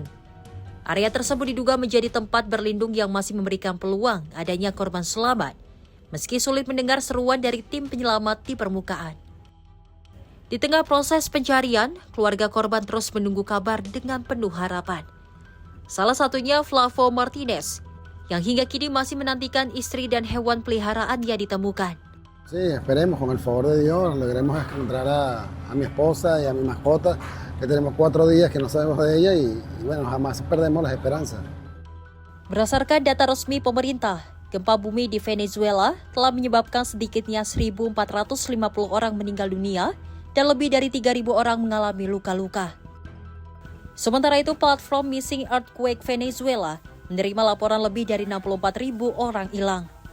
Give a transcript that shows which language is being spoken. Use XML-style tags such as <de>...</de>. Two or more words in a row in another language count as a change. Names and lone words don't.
<id>Area tersebut diduga menjadi tempat berlindung yang masih memberikan peluang adanya korban selamat, meski sulit mendengar seruan dari tim penyelamat di permukaan. Di tengah proses pencarian, keluarga korban terus menunggu kabar dengan penuh harapan. Salah satunya Flavo Martinez, yang hingga kini masih menantikan istri dan hewan peliharaannya ditemukan.</id> <es>Sí, esperemos con el favor de Dios logremos encontrar a mi esposa y a mi mascota, que tenemos 4 días que no sabemos de ella y bueno, jamás perdemos las esperanzas.</es> <id>Berdasarkan data resmi pemerintah, gempa bumi di Venezuela telah menyebabkan sedikitnya 1.450 orang meninggal dunia dan lebih dari 3.000 orang mengalami luka-luka. Sementara itu, platform Missing Earthquake Venezuela menerima laporan lebih dari 64.000 orang hilang.</id>